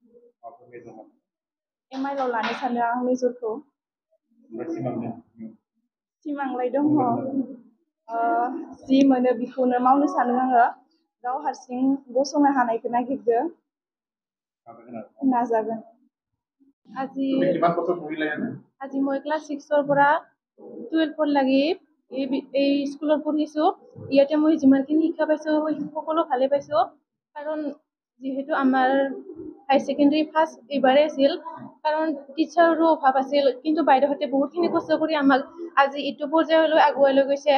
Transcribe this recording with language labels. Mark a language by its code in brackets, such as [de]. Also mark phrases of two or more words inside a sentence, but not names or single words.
[brx] MIL आव लानो सानदों आं मेजरखौ। सिमांलाय दङ, जि मोनो बेखौनो मावनो सानो आङो। गाव हारसिं गसंनो हानायखौ नागिरदों, नाजागोन। [as] আজি মই ক্লাছ 6 পৰা 12 লাগি এই স্কুলত পঢ়িছোঁ। ইয়াতে মই যিমানখিনি শিক্ষা পাইছোঁ সকলো ভালে পাইছোঁ, কাৰণ যিহেতু আমাৰ হাই ছেকেণ্ডেৰী ফাৰ্ষ্ট এইবাৰেই আছিল, কাৰণ টিচাৰৰো অভাৱ আছিল, কিন্তু বাইদেউহঁতে বহুতখিনি কষ্ট কৰি আমাক আজি এইটো পৰ্যায়লৈ আগুৱাই লৈ গৈছে।